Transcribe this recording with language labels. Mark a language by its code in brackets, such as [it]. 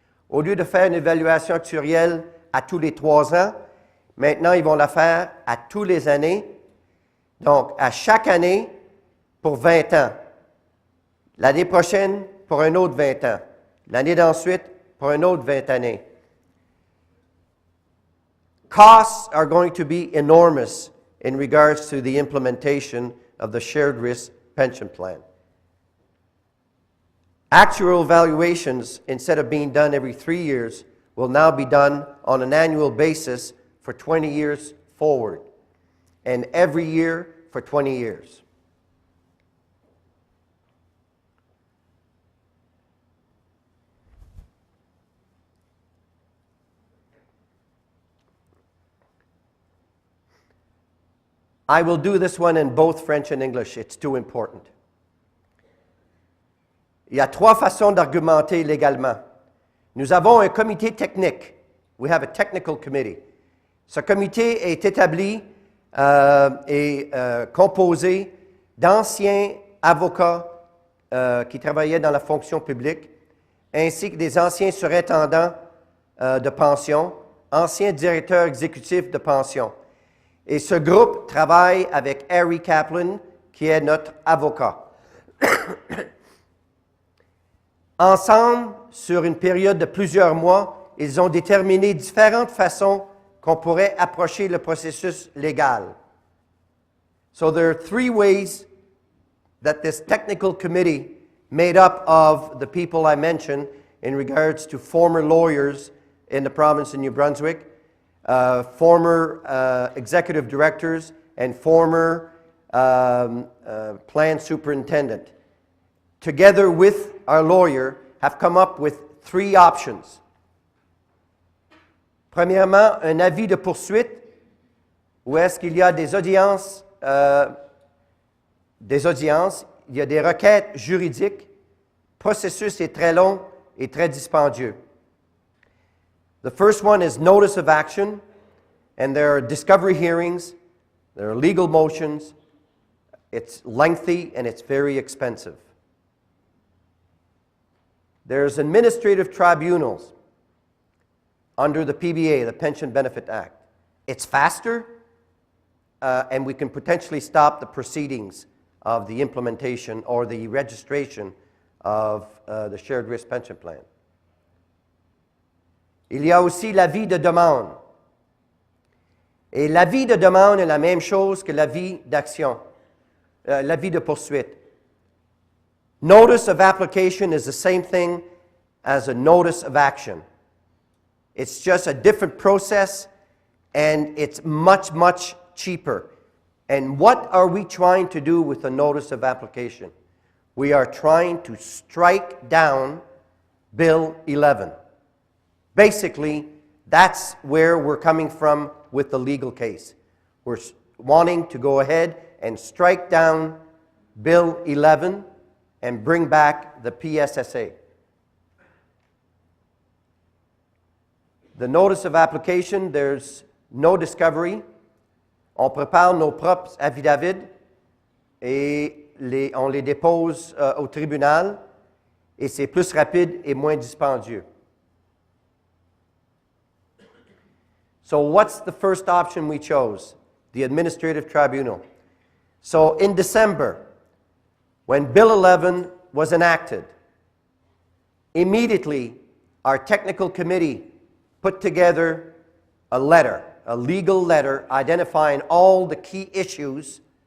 [fr] Au lieu de faire une évaluation actuarielle à tous les 3 ans, maintenant, ils vont la faire à tous les années, donc à chaque année pour 20 ans. L'année prochaine, pour un autre 20 ans. L'année d'ensuite, pour un autre 20 années. [en] Costs are going to be enormous in regards to the implementation of the shared risk pension plan. Actual valuations, instead of being done every 3 years, will now be done on an annual basis for 20 years forward, and every year for 20 years. I will do this one in both French and English. It's too important. [fr] Il y a trois façons d'argumenter légalement. Nous avons un comité technique. [en] We have a technical committee. [fr] Ce comité est établi et composé d'anciens avocats qui travaillaient dans la fonction publique, ainsi que des anciens surintendants de pension, anciens directeurs exécutifs de pension. Et ce groupe travaille avec Harry Kaplan, qui est notre avocat. Ensemble, sur une période de plusieurs mois, ils ont déterminé différentes façons qu'on pourrait approcher le processus légal. [en] So there are three ways that this technical committee, made up of the people I mentioned in regards to former lawyers in the province of New Brunswick, former executive directors, and former plan superintendent, together with our lawyer, have come up with three options. [fr] Premièrement, un avis de poursuite, où est-ce qu'il y a des audiences, il y a des requêtes juridiques. Le processus est très long et très dispendieux. [en] The first one is notice of action, and there are discovery hearings, there are legal motions. It's lengthy and it's very expensive. There's administrative tribunals under the PBA, the Pension Benefit Act. It's faster, and we can potentially stop the proceedings of the implementation or the registration of the Shared Risk Pension Plan. [fr] Il y a aussi l'avis de demande. Et l'avis de demande est la même chose que l'avis d'action, l'avis de poursuite. [en] Notice of application is the same thing as a notice of action. It's just a different process, and it's much, much cheaper. And what are we trying to do with the notice of application? We are trying to strike down Bill 11. Basically, that's where we're coming from with the legal case. We're wanting to go ahead and strike down Bill 11 and bring back the PSSA. The notice of application, there's no discovery. [fr] On prépare nos propres affidavits et on les dépose au tribunal, et c'est plus rapide et moins dispendieux. [en] So what's the first option we chose? The administrative tribunal. So in December, when Bill 11 was enacted, immediately our technical committee put together a letter, a legal letter identifying all the key issues.